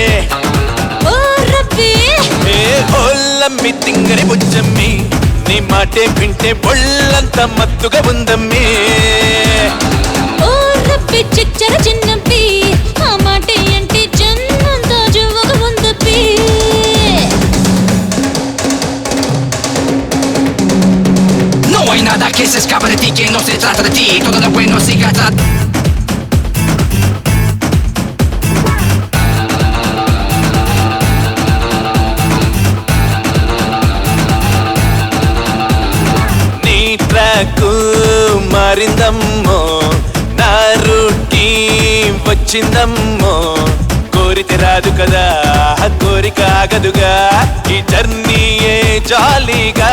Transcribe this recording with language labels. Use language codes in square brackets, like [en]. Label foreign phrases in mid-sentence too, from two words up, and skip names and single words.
[te] ఓ రబ్బీ ఏ ఓలమ్మి తింగరి బుచ్చమ్మి నీ మాటే వింటే ఒళ్ళంతా మత్తుగా ఉందమ్మి ఓ రబ్బీ చిచ్చర చిన్నప్పి ఆ మాటే అంటే జన్మంతా జువ్వగా ఉందప్పి [es] No hay nada que se escape de ti, que no se trata de ti, todo lo bueno siga atrás. [te] నీ ట్రాకు మారిందమ్మో నా రూటీ వచ్చిందమ్మో కోరితే రాదు కదా కోరిక ఆగదుగా ఈ జర్నీయే జాలీగా